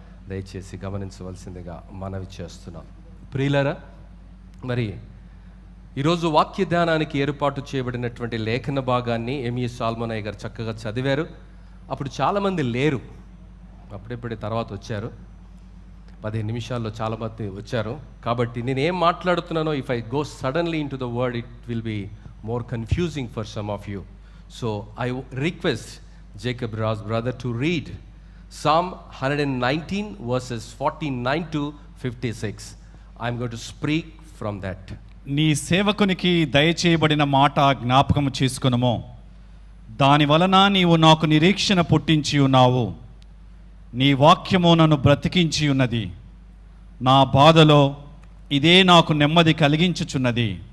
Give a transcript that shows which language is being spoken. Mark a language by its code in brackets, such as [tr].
[te] దయచేసి గమనించవలసిందిగా మనవి చేస్తున్నాం. ప్రియులారా, మరి ఈరోజు వాక్య ధ్యానానికి ఏర్పాటు చేయబడినటువంటి లేఖన భాగాన్ని ఎంఈ సాల్మనయ్య గారు చక్కగా చదివారు. అప్పుడు చాలామంది లేరు, అప్పుడెప్పుడే తర్వాత వచ్చారు, 15 నిమిషాల్లో చాలామంది వచ్చారు. కాబట్టి నేను ఏం మాట్లాడుతున్నానో [en] If I go suddenly into the word it will be more confusing for some of you. So I request Jacob Raz brother to read Psalm 119 verses 49 to 56. I am going to speak from that. [te] నీ సేవకునికి దయచేయబడిన మాట జ్ఞాపకం చేసుకొనుము, దాని వలన నీవు నాకు నిరీక్షణ పుట్టించి ఉన్నావు. నీ వాక్యము నన్ను బ్రతికించి ఉన్నది. నా బాధలో ఇదే నాకు నెమ్మది కలిగించుచున్నది.